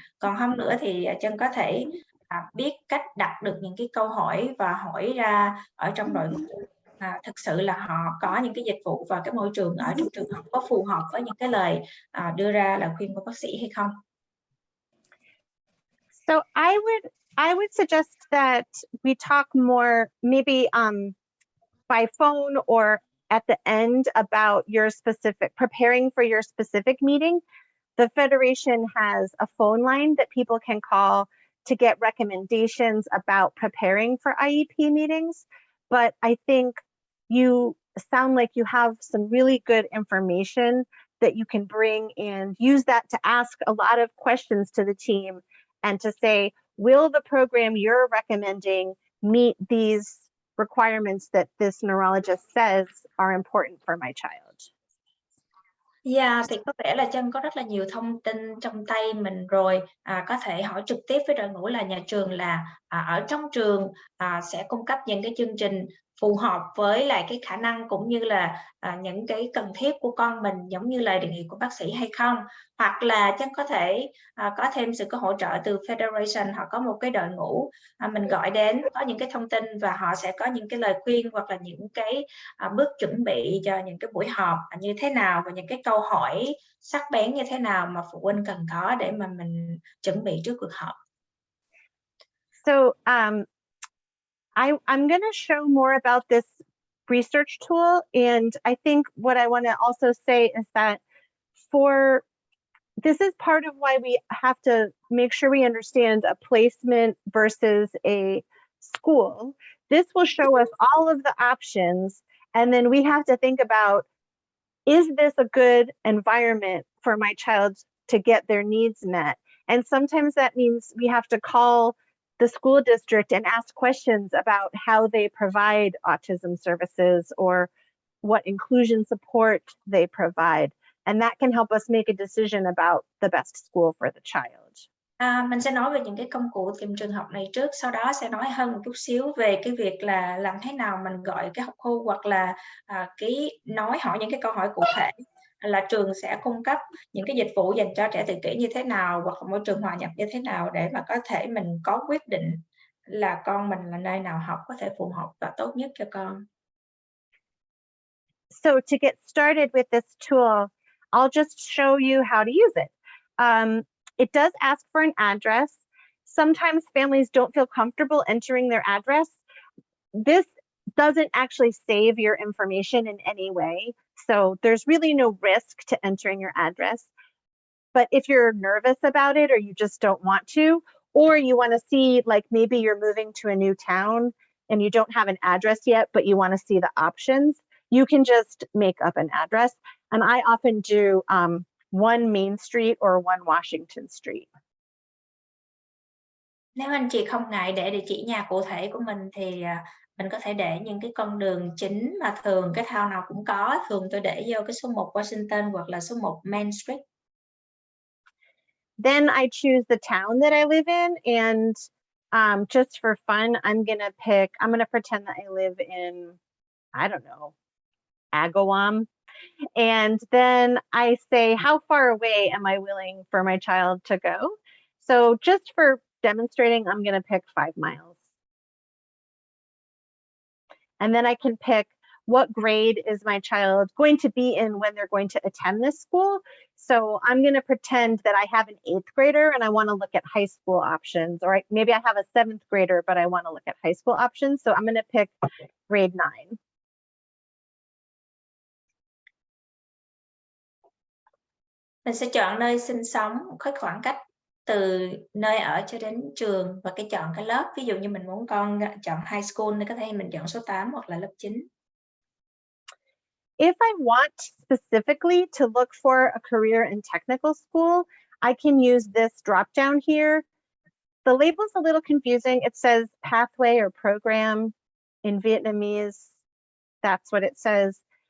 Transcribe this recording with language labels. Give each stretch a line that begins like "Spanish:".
Vietnamese: Còn không nữa thì Trân có thể biết cách đặt được những cái câu hỏi và hỏi ra ở trong đội ngũ. Thực sự là họ có những cái dịch vụ và cái môi trường ở trong trường học có phù hợp với những cái lời đưa ra lời khuyên của bác sĩ hay không.
English: So I would suggest that we talk more maybe by phone or at the end about your specific, preparing for your specific meeting. The Federation has a phone line that people can call to get recommendations about preparing for IEP meetings. But I think you sound like you have some really good information that you can bring and use that to ask a lot of questions to the team and to say, will the program you're recommending meet these requirements that this neurologist says are important for my child?
Vietnamese: Yeah, thì có vẻ là Trân có rất là nhiều thông tin trong tay mình rồi, có thể hỏi trực tiếp với đội ngũ là nhà trường là ở trong trường sẽ cung cấp những cái chương trình phù hợp với lại cái khả năng cũng như là những cái cần thiết của con mình giống như lời đề nghị của bác sĩ hay không, hoặc là Trân có thể có thêm sự hỗ trợ từ Federation, họ có một cái đội ngũ mình gọi đến có những cái thông tin và họ sẽ có những cái lời khuyên hoặc là những cái bước chuẩn bị cho những cái buổi họp như thế nào và những cái câu hỏi sắc bén như thế nào mà phụ huynh cần có để mà mình chuẩn bị trước cuộc họp.
English: So I'm going to show more about this research tool. And I think what I want to also say is that this is part of why we have to make sure we understand a placement versus a school. This will show us all of the options. And then we have to think about, is this a good environment for my child to get their needs met? And sometimes that means we have to call the school district and ask questions about how they provide autism services or what inclusion support they provide. And that can help us make a decision about the best school for the child.
Vietnamese: Mình sẽ nói về những cái công cụ tìm trường học này trước, sau đó sẽ nói hơn một chút xíu về cái việc là làm thế nào mình gọi cái học khu hoặc là hỏi những cái câu hỏi cụ thể, là trường sẽ cung cấp những cái dịch vụ dành cho trẻ tự kỷ như thế nào hoặc là môi trường hòa nhập như thế nào để mà có thể mình có quyết định là con mình là nơi nào học có thể phù hợp và tốt nhất cho con.
English: So to get started with this tool, I'll just show you how to use it. It does ask for an address. sometimes families don't feel comfortable entering their address. This doesn't actually save your information in any way. So there's really no risk to entering your address. But if you're nervous about it, or you just don't want to, or you want to see, like maybe you're moving to a new town and you don't have an address yet, but you want to see the options, you can just make up an address. And I often do 1 Main Street or 1 Washington Street.
Vietnamese: Nếu anh chị không ngại để địa chỉ nhà cụ thể của mình thì mình có thể để những cái con đường chính mà thường cái town nào cũng có. Thường tôi để vô cái số 1 Washington hoặc là số 1 Main Street.
English: Then I choose the town that I live in, and just for fun, I'm gonna pretend that I live in, I don't know, Agawam. And then I say, how far away am I willing for my child to go? So just for demonstrating, I'm gonna pick 5 miles. And then I can pick what grade is my child going to be in when they're going to attend this school. So I'm going to pretend that I have an 8th grader and I want to look at high school options, or maybe I have a 7th grader, but I want to look at high school options. So I'm going to pick grade 9.
Vietnamese: Mình sẽ chọn nơi sinh sống, cái khoảng cách từ nơi ở cho đến trường và chọn cái lớp. Ví dụ như mình muốn con chọn high school thì có thể mình chọn số 8 hoặc là lớp 9.
English: If I want specifically to look for a career in technical school, I can use this drop down here. The label's a little confusing. It says pathway or program in Vietnamese. That's what it says.